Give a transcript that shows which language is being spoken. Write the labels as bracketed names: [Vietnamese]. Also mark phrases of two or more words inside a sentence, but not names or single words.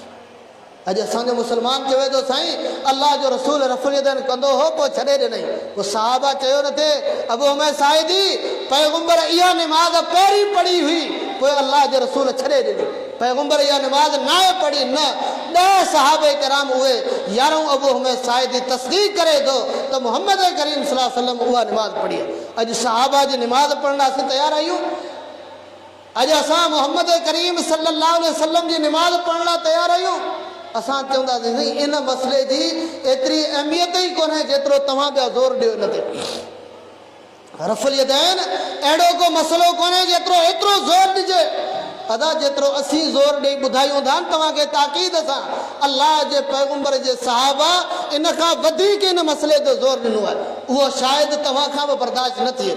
[Sindhi] अॼु असांजो मुस्लमान चवे थो साईं अल्लाह जो रसूल [Arabic] رفع اليدين [Sindhi] कंदो हो पोइ छॾे ॾिनई। पोइ सहाबा चयो न थिए अबू हुमैद साइदी पैगंबर इहा निमाज़ पहिरीं पढ़ी हुई पोइ अल्लाह जे रसूल छॾे ॾिनी, पैगंबर इहा निमाज़ न आहे पढ़ी। न 10 सहाबे किराम उहे 11 अबू हुमैद साइदी तस्दीक़ करे थो त मुहम्मद करीम [Arabic] صلى الله عليه وسلم [Sindhi] उहा निमाज़ पढ़ी आहे। अॼु सहाबा जी निमाज़ पढ़ण लाइ असीं तयारु आहियूं? अॼु असां मुहम्मद करीम [Arabic] صلى الله عليه وسلم [Sindhi] जी निमाज़ पढ़ण लाइ तयारु आहियूं? असां चवंदासीं इन मसइले जी एतिरी अहमियत ई कोन्हे जेतिरो तव्हां ॿिया ज़ोर ॾियो इन ते। [Arabic] رفع اليدين [Sindhi] अहिड़ो को मसइलो कोन्हे जेतिरो एतिरो ज़ोर ॾिजे। अदा जेतिरो असीं ज़ोर ॾेई ॿुधायूं था तव्हांखे ताक़ीद सां अल्लाह जे पैगंबर जे सहाबा इन खां वधीक इन मसइले ते ज़ोर ॾिनो आहे, उहो शायदि तव्हां खां बि बर्दाश्त न थिए।